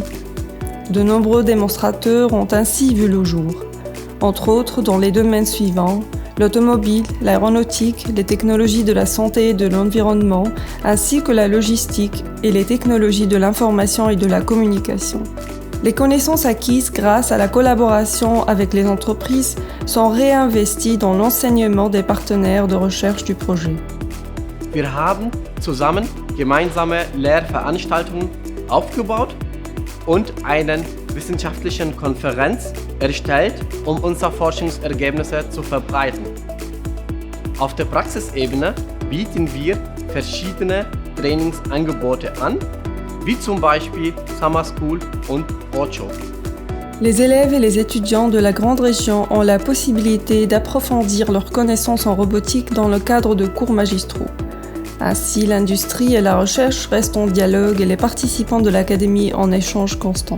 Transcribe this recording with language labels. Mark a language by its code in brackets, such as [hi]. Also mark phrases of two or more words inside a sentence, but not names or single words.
[fr] De nombreux démonstrateurs ont ainsi vu le jour, entre autres dans les domaines suivants: l'automobile, l'aéronautique, les technologies de la santé et de l'environnement, ainsi que la logistique et les technologies de l'information et de la communication. Les connaissances acquises grâce à la collaboration avec les entreprises sont réinvesties dans l'enseignement des partenaires de recherche du projet. [de] Wir haben zusammen gemeinsame Lehrveranstaltungen aufgebaut und einen wissenschaftlichen Konferenz erstellt, um unsere Forschungsergebnisse zu verbreiten. Auf der Praxisebene bieten wir verschiedene Trainingsangebote an, wie zum Beispiel [en] Summer School [de] und Ocho. [fr] Les élèves et les étudiants de la grande région ont la possibilité d'approfondir leurs connaissances en robotique dans le cadre de cours magistraux. Ainsi, l'industrie et la recherche restent en dialogue et les participants de l'Académie en échange constant.